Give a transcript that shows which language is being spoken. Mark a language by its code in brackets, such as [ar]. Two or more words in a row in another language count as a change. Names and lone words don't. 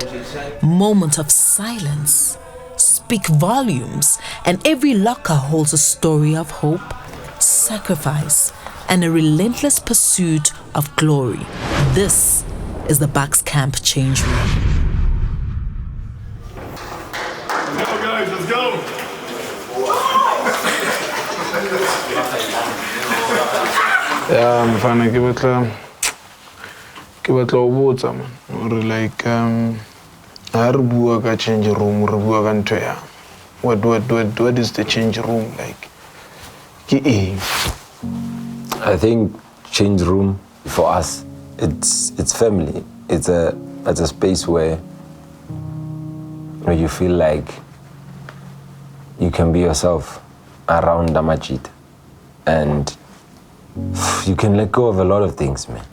[en] Moment of silence speak volumes, and every locker holds a story of hope, sacrifice, and a relentless pursuit of glory. This is the BucsCamp Changeroom. Let's go, guys, let's go. Yeah, [st] mfana ke batla o botsa [en] man or like [st] ha re bua ka [en] change room [st] re bua ka ntho ya [en] what is the change room like [st] ke eng? [en] I think change room for us, it's family. It's a space where you feel like you can be yourself around Amajit, and you can let go of a lot of things, man.